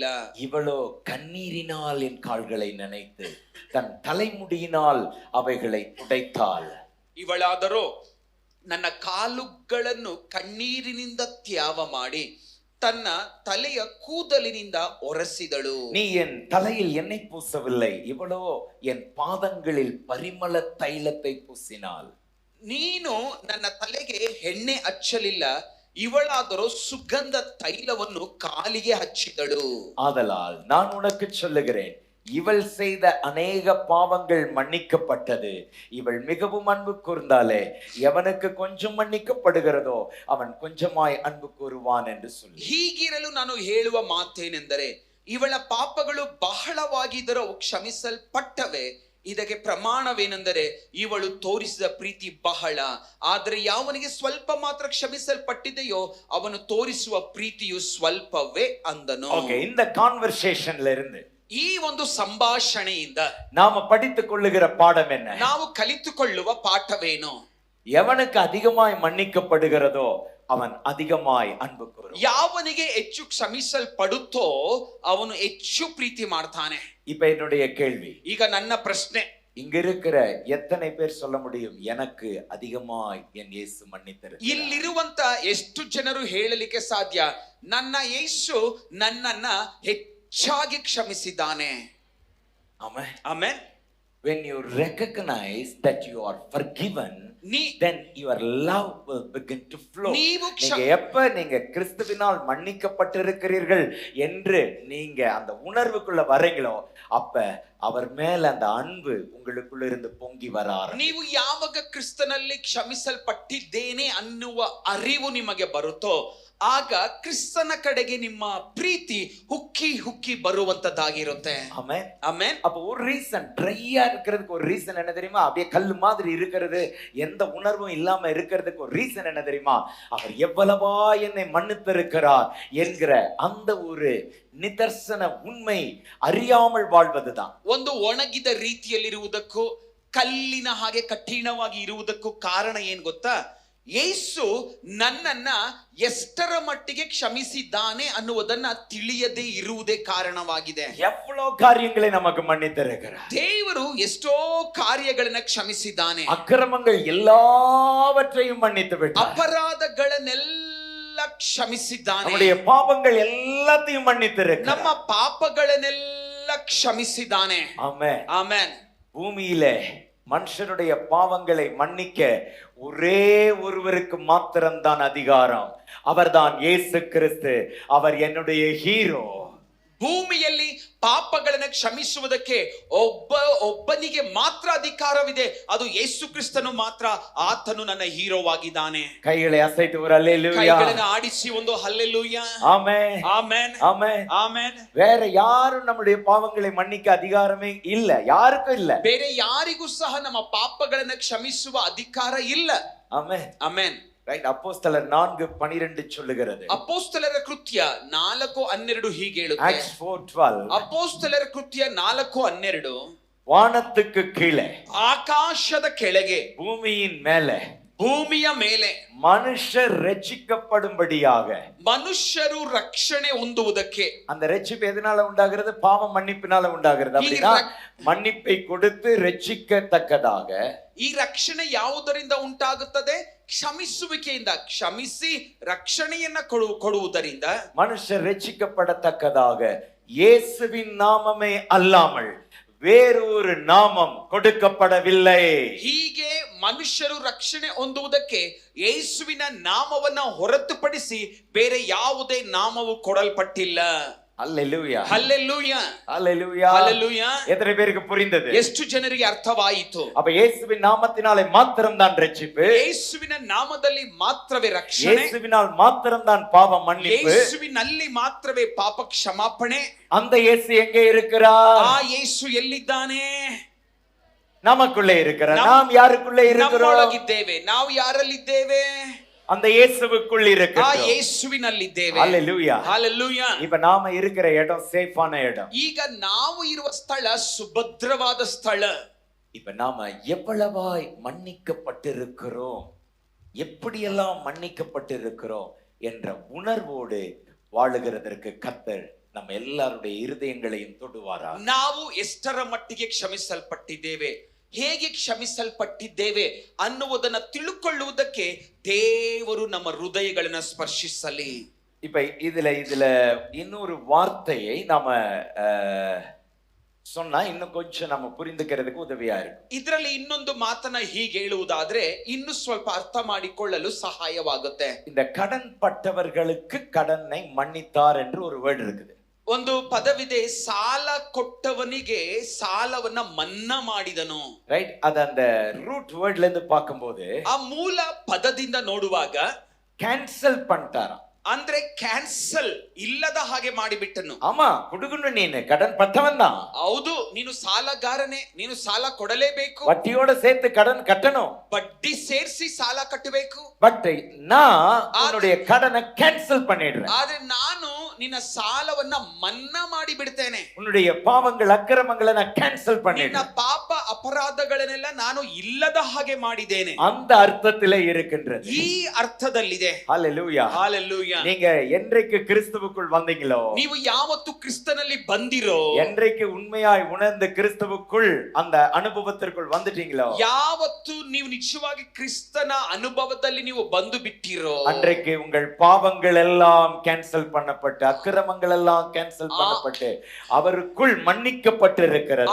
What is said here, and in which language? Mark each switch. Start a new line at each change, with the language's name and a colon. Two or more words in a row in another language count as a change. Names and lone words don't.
Tamil: இவளோ கண்ணீரினால் என் கால்களை நனைத்து தன் தலைமுடியினால் அவைகளை துடைத்தாள்.
Kannada: ಇವಳಾದರೋ ನನ್ನ ಕಾಲುಗಳನ್ನು ಕಣ್ಣೀರಿನಿಂದ ತ್ಯಾವ ಮಾಡಿ ತನ್ನ ತಲೆಯ ಕೂದಲಿನಿಂದ ಒರೆಸಿದಳು.
Tamil: நீ என் தலையில் எண்ணெய் பூசவில்லை, இவளோ என் பாதங்களில் பரிமள தைலத்தை பூசினாள்.
Kannada: ನೀನು ನನ್ನ ತಲೆಗೆ ಎಣ್ಣೆ ಹಚ್ಚಲಿಲ್ಲ, ಇವಳಾದರೂ ಸುಗಂಧ ತೈಲವನ್ನು ಕಾಲಿಗೆ ಹಚ್ಚಿದಳು.
Tamil: ஆதலால் நான் உனக்கு சொல்லுகிறேன், இவள் செய்த அநேக பாவங்கள் மன்னிக்கப்பட்டது, இவள் மிகவும் அன்பு கூர்ந்தாலே எவனுக்கு கொஞ்சம் மன்னிக்கப்படுகிறதோ அவன் கொஞ்சமாய் அன்பு கூறுவான் என்று சொல்லி.
Kannada: ಹೀಗಿರಲು ನಾನು ಹೇಳುವ ಮಾತೇನೆಂದರೆ ಇವಳ ಪಾಪಗಳು ಬಹಳವಾಗಿದ್ದರೂ ಅವು ಕ್ಷಮಿಸಲ್ಪಟ್ಟವೆ. ಇದಕ್ಕೆ ಪ್ರಮಾಣವೇನೆಂದರೆ ಇವಳು ತೋರಿಸಿದ ಪ್ರೀತಿ ಬಹಳ, ಆದರೆ ಯಾವನಿಗೆ ಸ್ವಲ್ಪ ಮಾತ್ರ ಕ್ಷಮಿಸಲ್ಪಟ್ಟಿದೆಯೋ ಅವನು ತೋರಿಸುವ ಪ್ರೀತಿಯು ಸ್ವಲ್ಪವೇ ಅಂದನು.
Tamil: ஓகே, இந்த கான்வர்சேஷன்ல இருந்து
Kannada: ಈ ಒಂದು ಸಂಭಾಷಣೆಯಿಂದ
Tamil: நாம படித்துக் கொள்ளுகிற பாடம் என்ன?
Kannada: ನಾವು ಕಲಿತುಕೊಳ್ಳುವ ಪಾಠವೇನು?
Tamil: எவனுக்கு அதிகமாய் மன்னிக்கப்படுகிறதோ அவன் அதிகமாய் அன்பு கூறுவான்.
Kannada: ಯಾವನಿಗೆ ಹೆಚ್ಚು ಕ್ಷಮಿಸಲ್ಪಡುತ್ತೋ ಅವನು ಹೆಚ್ಚು ಪ್ರೀತಿ ಮಾಡ್ತಾನೆ.
Tamil: இப்ப என்னுடைய கேள்வி,
Kannada: ಈಗ ನನ್ನ ಪ್ರಶ್ನೆ,
Tamil: இங்க இருக்கிற எத்தனை பேர் சொல்ல முடியும் எனக்கு அதிகமாய் என் இயேசு மன்னித்திருக்கிறார்?
Kannada: ಇಲ್ಲಿರುವಂತ ಎಷ್ಟು ಜನರು ಹೇಳಲಿಕ್ಕೆ ಸಾಧ್ಯ ನನ್ನ ಯೇಸು ನನ್ನನ್ನ ಹೆಚ್ಚಾಗಿ ಕ್ಷಮಿಸಿದ್ದಾನೆ?
Tamil: ஆமென்.
Kannada: ಆಮೆನ್.
English: When you recognize that you are forgiven, then your love will begin to flow.
Tamil: நீங்க எப்ப நீங்க கிறிஸ்துவினால் மன்னிக்கப்பட்டிருக்கிறீர்கள் என்று நீங்க அந்த உணர்வுக்குள்ள வரீங்களோ அப்ப அவர் மேல அந்த அன்பு உங்களுக்குள்ள இருந்து பொங்கி வர ஆரம்பிக்கும்.
Kannada: ನೀವು ಯಾವಾಗ ಕ್ರಿಸ್ತನಲ್ಲಿ ಕ್ಷಮಿಸಲ್ಪಟ್ಟಿದ್ದೇನೆ ಅನ್ನುವ ಅರಿವು ನಿಮಗೆ ಬರುತ್ತೋ ಆಗ ಕ್ರಿಸ್ತನ ಕಡೆಗೆ ನಿಮ್ಮ ಪ್ರೀತಿ ಹುಕ್ಕಿ ಹುಕ್ಕಿ ಬರುವಂತದ್ದಾಗಿರುತ್ತೆ.
Tamil: ஆமென்.
Kannada: ಆಮೆನ್.
Tamil: அப்ப ஒரு ரீசன், ட்ரையா இருக்கிறதுக்கு ஒரு ரீசன் என்ன தெரியுமா? அப்படியே கல்லு மாதிரி இருக்கிறது, எந்த உணர்வும் இல்லாம இருக்கிறதுக்கு ஒரு ரீசன் என்ன தெரியுமா? அவர் எவ்வளவா என்னை மன்னித்திருக்கிறார் என்கிற அந்த ஒரு நிதர்சன உண்மை அறியாமல் வாழ்வதுதான்.
Kannada: ಒಂದು ಒಣಗಿದ ರೀತಿಯಲ್ಲಿರುವುದಕ್ಕೂ ಕಲ್ಲಿನ ಹಾಗೆ ಕಠಿಣವಾಗಿ ಇರುವುದಕ್ಕೂ ಕಾರಣ ಏನ್ ಗೊತ್ತಾ? ಯೇಸು ನನ್ನನ್ನ ಎಷ್ಟರ ಮಟ್ಟಿಗೆ ಕ್ಷಮಿಸಿದ್ದಾನೆ ಅನ್ನುವುದನ್ನ ತಿಳಿಯದೇ ಇರುವುದೇ ಕಾರಣವಾಗಿದೆ.
Tamil: எவ்வளவு காரியங்களை நமக்கு மன்னித்திருக்கிறார்.
Kannada: ದೇವರು ಎಷ್ಟೋ ಕಾರ್ಯಗಳನ್ನ ಕ್ಷಮಿಸಿದ್ದಾನೆ.
Tamil: அக்கிரமங்கள் எல்லாவற்றையும் மன்னித்து விட்டார்.
Kannada: ಅಪರಾಧಗಳನ್ನೆಲ್ಲ ಕ್ಷಮಿಸಿದ್ದಾನೆ.
Tamil: நம்முடைய பாவங்கள் எல்லாத்தையும் மன்னித்திருக்கிறார்.
Kannada: ನಮ್ಮ ಪಾಪಗಳನ್ನೆಲ್ಲ ಕ್ಷಮಿಸಿದ್ದಾನೆ.
Tamil: ஆமென்.
Kannada: ಆಮೆನ್.
Tamil: பூமியிலே மனுஷனுடைய பாவங்களை மன்னிக்க ஒரே ஒருவருக்கு மாத்திரம்தான் அதிகாரம். அவர்தான் இயேசு கிறிஸ்து. அவர் என்னுடைய ஹீரோ.
Kannada: ಭೂಮಿಯಲ್ಲಿ ಪಾಪಗಳನ್ನ ಕ್ಷಮಿಸುವುದಕ್ಕೆ ಒಬ್ಬನಿಗೆ ಮಾತ್ರ ಅಧಿಕಾರವಿದೆ, ಅದು ಯೇಸು ಕ್ರಿಸ್ತನು ಮಾತ್ರ. ಆತನು ನನ್ನ ಹೀರೋವಾಗಿದ್ದಾನೆ.
Tamil: கைகளை அசைத்து ஒரு அல்லேலூயா,
Kannada: ಕೈಗಳನ್ನು ಆಡಿಸಿ ಒಂದು ಹಲ್ಲೆಲೂಯಾ.
Tamil: ஆமென்.
Kannada: ಆಮೆನ್.
Tamil: ஆமென்.
Kannada: ಆಮೆನ್.
Tamil: வேற யாரும் நம்முடைய பாவங்களை மன்னிக்க அதிகாரமே இல்ல, யாருக்கும் இல்ல.
Kannada: ಬೇರೆ ಯಾರಿಗೂ ಸಹ ನಮ್ಮ ಪಾಪಗಳನ್ನ ಕ್ಷಮಿಸುವ ಅಧಿಕಾರ ಇಲ್ಲ.
Tamil: ஆமென்.
Kannada: ಆಮೆನ್.
Tamil: ரைட். அப்போஸ்தலர் 4:12 சொல்லுகிறது.
Kannada: ಅಪೊಸ್ತಲರ ಕೃತ್ಯ 4:12 ಹೀಗೆ ಹೇಳುತ್ತೆ.
English: Acts 4:12.
Kannada: ಅಪೊಸ್ತಲರ ಕೃತ್ಯ 4:12
Tamil: வானத்துக்கு கீழே,
Kannada: ಆಕಾಶದ ಕೆಳಗೆ,
Tamil: பூமியின் மேலே,
Kannada: ಭೂಮಿಯ ಮೇಲೆ
Tamil: மனுஷர் ரட்சிக்கப்படும்படியாக,
Kannada: ಮನುಷ್ಯರು ರಕ್ಷಣೆ ಹೊಂದುವುದಕ್ಕೆ.
Tamil: அந்த ரட்சிப்பு எதனால உண்டாகிறது? பாவ மன்னிப்பினால உண்டாகிறது. அப்படின்னா மன்னிப்பை கொடுத்து ரட்சிக்கத்தக்கதாக.
Kannada: ಈ ರಕ್ಷಣೆ ಯಾವುದರಿಂದ ಉಂಟಾಗುತ್ತದೆ? ಕ್ಷಮಿಸುವಿಕೆಯಿಂದ. ಕ್ಷಮಿಸಿ ರಕ್ಷಣೆಯನ್ನ ಕೊಡುವುದರಿಂದ
Tamil: மனுஷர் ரட்சிக்கப்படத்தக்கதாக இயேசுவின் நாமமே அல்லாமல் வேறொரு நாமம் கொடுக்கப்படவில்லை.
Kannada: ಹೀಗೆ ಮನುಷ್ಯರು ರಕ್ಷಣೆ ಹೊಂದುವುದಕ್ಕೆ ಯೇಸುವಿನ ನಾಮವನ್ನ ಹೊರತುಪಡಿಸಿ ಬೇರೆ ಯಾವುದೇ ನಾಮವು ಕೊಡಲ್ಪಟ್ಟಿಲ್ಲ.
Tamil: அல்லேலூயா,
Kannada: ಹಲ್ಲೆಲೂಯಾ,
Tamil: அல்லேலூயா,
Kannada: ಹಲ್ಲೆಲೂಯಾ.
Tamil: எத்தனை பேருக்கு புரிந்தது?
Kannada: ಎಷ್ಟು ಜನರಿಗೆ ಅರ್ಥವಾಯಿತು?
Tamil: அப்ப இயேசுவின் நாமத்தினாலே மாத்திரம்தான் ரட்சிப்பு,
Kannada: ಯೇಸುವಿನ ನಾಮದಲ್ಲಿ ಮಾತ್ರವೇ ರಕ್ಷಣೆ,
Tamil: இயேசுவினால் மாத்திரம்தான் பாவ மன்னிப்பு,
Kannada: ಯೇಸುವಿನಲ್ಲಿ ಮಾತ್ರವೇ ಪಾಪ ಕ್ಷಮಾಪಣೆ.
Tamil: அந்த இயேசு எங்கே இருக்கிறார்?
Kannada: ಆ ಯೇಸು ಎಲ್ಲಿದ್ದಾನೆ?
Tamil: நமக்குள்ளே இருக்கிறார். நாம் யாருக்குள்ளே இருக்கிறோம்?
Kannada: ನಮ್ಮೊಳಗಿದ್ದೇವೆ. ನಾವು ಯಾರಲ್ಲಿದ್ದೇವೆ?
Tamil: அந்த இயேசுவுக்குள்
Kannada: ಆ
Tamil: இருக்கிறோம்.
Kannada: ಯೇಸುವಿನಲ್ಲಿದ್ದೇವೆ.
Tamil: அல்லேலூயா.
Kannada: ಹಲ್ಲೆಲೂಯಾ.
Tamil: இப்ப நாம இருக்கிற இடம் சேஃபான இடம்.
Kannada: ಈಗ ನಾವು ಇರುವ ಸ್ಥಳ ಸುಭದ್ರವಾದ ಸ್ಥಳ.
Tamil: இப்ப நாம எவ்வளவாய் மன்னிக்கப்பட்டிருக்கிறோம், எப்படியெல்லாம் மன்னிக்கப்பட்டிருக்கிறோம் என்ற உணர்வோடு வாழுகிறதற்கு கர்த்தர் நம்ம எல்லாருடைய இருதயங்களையும் தொடுவாரா.
Kannada: ನಾವು ಎಷ್ಟರ ಮಟ್ಟಿಗೆ ಕ್ಷಮಿಸಲ್ಪಟ್ಟಿದ್ದೇವೆ, ಹೇಗೆ ಕ್ಷಮಿಸಲ್ಪಟ್ಟಿದ್ದೇವೆ ಅನ್ನುವುದನ್ನ ತಿಳುಕೊಳ್ಳುವುದಕ್ಕೆ ದೇವರು ನಮ್ಮ ಹೃದಯಗಳನ್ನ ಸ್ಪರ್ಶಿಸಲಿ.
Tamil: இப்ப இதுல இன்னொரு வார்த்தையை நாம சொன்னா இன்னும் கொஞ்சம் நம்ம புரிந்துக்கிறதுக்கு உதவியா இருக்கும்.
Kannada: ಇದರಲ್ಲಿ ಇನ್ನೊಂದು ಮಾತನ್ನ ಹೀಗೆ ಹೇಳುವುದಾದ್ರೆ ಇನ್ನು ಸ್ವಲ್ಪ ಅರ್ಥ ಮಾಡಿಕೊಳ್ಳಲು ಸಹಾಯವಾಗುತ್ತೆ.
Tamil: இந்த கடன் பட்டவர்களுக்கு கடனை மன்னித்தார் என்று ஒரு வேர்டு இருக்குது.
Kannada: ಒಂದು ಪದವಿದೆ, ಸಾಲ ಕೊಟ್ಟವನಿಗೆ ಸಾಲವನ್ನ ಮನ್ನಾ ಮಾಡಿದನು.
Tamil: ரைட், அது அந்த
English: root wordல
Tamil: இருந்து பார்க்கும்போது
Kannada: ಆ ಮೂಲ ಪದದಿಂದ ನೋಡುವಾಗ
Tamil: கேன்சல் பண்ணிட்டாராம்.
Kannada: ಅಂದ್ರೆ ಕ್ಯಾನ್ಸಲ್, ಇಲ್ಲದ ಹಾಗೆ ಮಾಡಿಬಿಟ್ಟನು.
Tamil: ஆமா, குடுக்கணும், நீனு கடன் பட்டவன் தான்,
Kannada: ಹೌದು, ನೀನು ಸಾಲಗಾರನೇ, ನೀನು ಸಾಲ ಕೊಡಲೇಬೇಕು,
Tamil: வட்டியோட சேர்த்து கடன் கட்டணும்.
Kannada: ಬಡ್ಡಿ ಸೇರಿಸಿ ಸಾಲ ಕಟ್ಟಬೇಕು.
Tamil: பட் நான் உன்னுடைய கடனை கேன்சல் பண்ணிடுறேன்.
Kannada: ಆದ್ರೆ ನಾನು ನಿನ್ನ ಸಾಲವನ್ನ ಮನ್ನಾ ಮಾಡಿ ಬಿಡ್ತೇನೆ.
Tamil: உன்னுடைய பாவங்கள் அக்கிரமங்களை நான் கேன்சல்
Kannada: ನಿನ್ನ
Tamil: பண்ணிடுறேன்.
Kannada: ಪಾಪ ಅಪರಾಧಗಳನ್ನೆಲ್ಲ ನಾನು ಇಲ್ಲದ ಹಾಗೆ ಮಾಡಿದ್ದೇನೆ.
Tamil: அந்த அர்த்தத்திலே இருக்கின்றது.
Kannada: ಈ ಅರ್ಥದಲ್ಲಿದೆ.
Tamil: ஹalleluya.
Kannada: ಹಾಲೆಲೂಯಾ.
Tamil: நீங்க என்றைக்கு கிறிஸ்துவுக்குள் வந்தீங்களோ,
Kannada: ನೀವು ಯಾವತ್ತು ಕ್ರಿಸ್ತನಲ್ಲಿ ಬಂದಿರೋ,
Tamil: என்றைக்கு உண்மையாய் உணர்ந்து கிறிஸ்துவுக்குள் அந்த அனுபவத்திற்குள் வந்துட்டீங்களோ,
Kannada: ಯಾವತ್ತು ನೀವು ನಿಜವಾಗಿ ಕ್ರಿಸ್ತನ ಅನುಭವದಲ್ಲಿ ನೀವು ಬಂದು ಬಿಟ್ಟಿರೋ,
Tamil: அன்றைக்கு உங்கள் பாவங்கள் எல்லாம் கேன்சல் பண்ணப்பட்டு, அக்கிரமங்கள் எல்லாம் கேன்சல் பண்ணப்பட்டு அவருக்குள் மன்னிக்கப்பட்டிருக்கிறது.